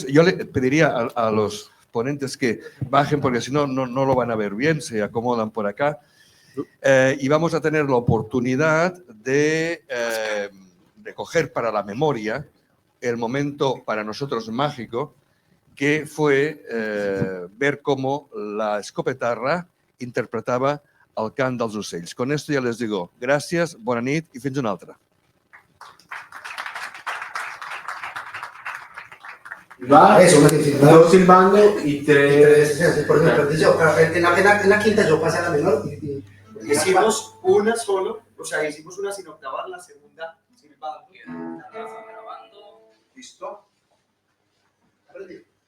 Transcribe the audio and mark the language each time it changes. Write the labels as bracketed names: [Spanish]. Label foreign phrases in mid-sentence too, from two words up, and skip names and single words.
[Spanish] Yo le pediría a los ponentes que bajen, porque si no, no lo van a ver bien, se acomodan por acá. Y vamos a tener la oportunidad de recoger para la memoria el momento para nosotros mágico, que fue ver cómo la escopetarra interpretava el cant dels ocells. Con esto ya les digo, [Catalan] gràcies, bona nit i fins una altra. [Spanish] Va, dos silbando y tres. Por ejemplo, en la quinta yo pasé a la menor y hicimos una solo, o sea, hicimos una sin octavar, la segunda silbando. ¿Listo? ¿Aprendí?